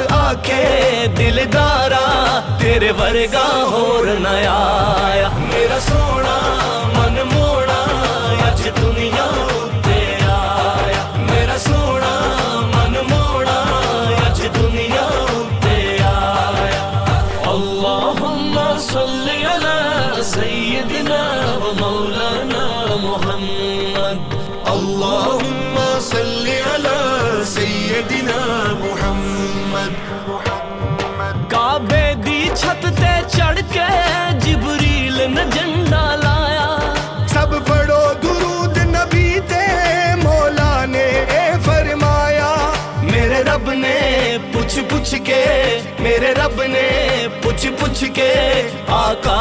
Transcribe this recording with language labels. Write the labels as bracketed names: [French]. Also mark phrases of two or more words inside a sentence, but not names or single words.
[Punjabi] آکھے دلدارا تیرے ورگا ہور نہ آیا میرا سوہنا من موہنا اج دنیا اتے آیا میرا سوہنا من موہنا اج دنیا اتے آیا [Arabic] اللهم صل على سيدنا ومولانا محمد اللهم صل على سيدنا محمد [Punjabi] کعبے دی چھت تے چڑھ کے جبریل نے جھنڈا لایا سب پڑھو درود نبی تے مولا نے فرمایا میرے رب نے پچھ کے میرے رب نے پچھ کے آقا